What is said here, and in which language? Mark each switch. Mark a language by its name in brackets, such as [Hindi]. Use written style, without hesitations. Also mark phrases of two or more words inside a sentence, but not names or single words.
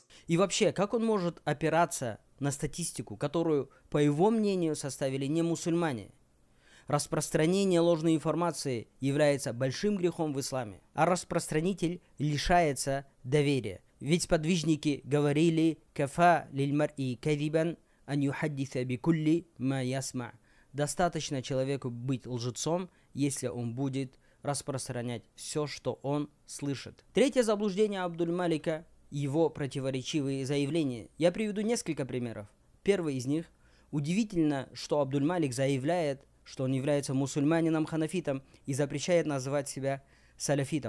[Russian] И вообще, как он может опираться на статистику, которую, по его мнению, составили не мусульмане? Распространение ложной информации является большим грехом в исламе, а распространитель лишается доверия. Ведь сподвижники говорили [Arabic] «كفى للمرء كذبا أن يحدث بكل ما يسمع». [Russian] Достаточно человеку быть лжецом, если он будет распространять все, что он слышит. Третье заблуждение Абдуль-Малика – его противоречивые заявления. Я приведу несколько примеров. Первый из них – удивительно, что Абдуль-Малик заявляет, что он является мусульманином ханафитом и запрещает называть себя саляфитом.